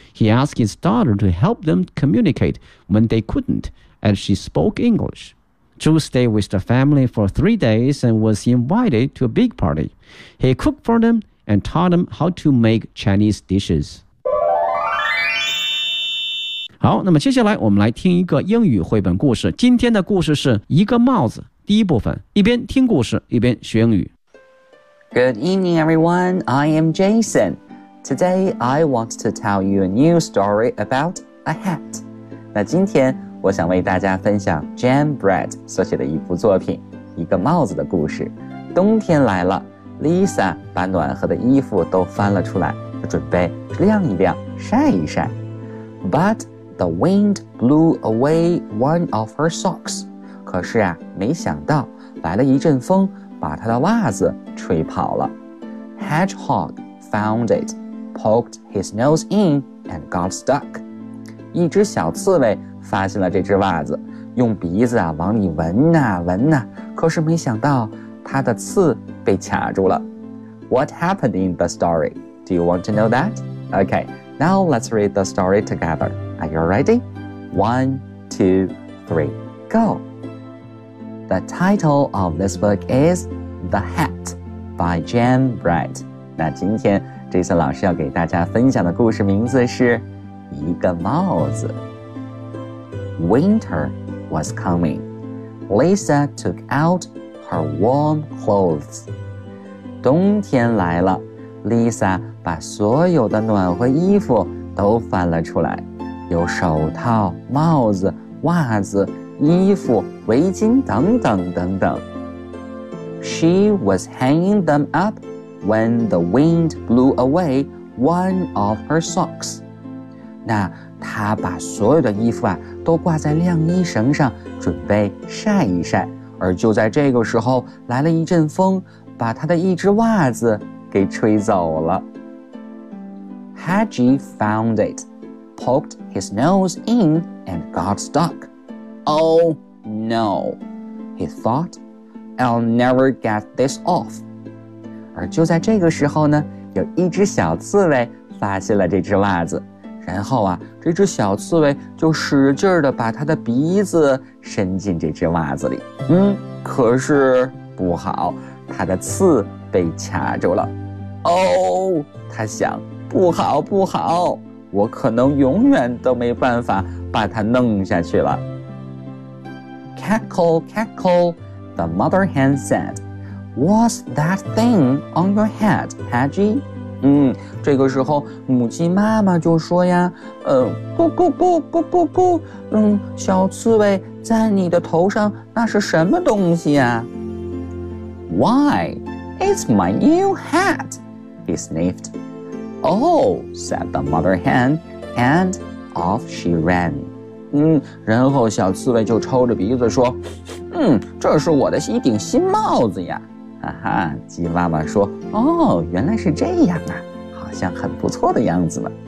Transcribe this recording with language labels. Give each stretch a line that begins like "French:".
English: He asked his daughter to help them communicate when they couldn't, as she spoke English. Zhu stayed with the family for 3 days and was invited to a big party. He cooked for them and taught them how to make Chinese dishes.
Chinese: 好，那么接下来我们来听一个英语绘本故事。今天的故事是一个帽子，第一部分，一边听故事，一边学英语。
English: Good evening, everyone. I am Jason. Today, I want to tell you a new story about a hat.
Chinese: 那今天我想为大家分享 Jan Brett 所写的一部作品，一个帽子的故事。冬天来了 ，Lisa 把暖和的衣服都翻了出来，准备晾一晾，晒一晒。
English: But,The wind blew away one of her socks.
Chinese: 可是啊，没想到来了一阵风，把她的袜子吹跑了。
English: Hedgehog found it, poked his nose in, and got stuck.
Chinese: 一只小刺猬发现了这只袜子，用鼻子啊往里闻啊闻啊，可是没想到它的刺被卡住了。
English: What happened in the story? Do you want to know that? Okay, Now let's read the story together. Are you ready? 1, 2, 3, go. The title of this book is The Hat by Jan Bright.
Chinese: 那今天这次老师要给大家分享的故事名字是一个帽子。
English: Winter was coming. Lisa took out her warm clothes.
Chinese: 冬天来了， Lisa 把所有的暖和衣服都翻了出来，有手套、帽子、袜子、衣服、围巾等等等等。
English: She was hanging them up when the wind blew away one of her socks.
Chinese: 那她把所有的衣服啊都挂在晾衣绳上准备晒一晒，而就在这个时候来了一阵风，把她的一只袜子给吹走了。
English: Hedgy found it, poked his nose in and got stuck. Oh no, he thought, I'll never get this off.
Chinese: 而就在这个时候呢，有一只小刺猬发现了这只袜子，然后啊，这只小刺猬就使劲地把它的鼻子伸进这只袜子里。可是不好，它的刺被卡住了。哦，它想，不好不好，我可能永远都没办法把它弄下去了。
English: Cackle, cackle, the mother hen said, What's that thing on your head, Hedgy?
Chinese: 这个时候母鸡妈妈就说呀，咕咕咕咕咕咕，小刺猬在你的头上那是什么东西呀？
English: Why, it's my new hat, he sniffed. Oh, said the mother hen, and off she ran.
Chinese: 然后小刺猬就抽着鼻子说，这是我的一顶新帽子呀。哈哈，鸡妈妈说，哦，原来是这样啊，好像很不错的样子呢。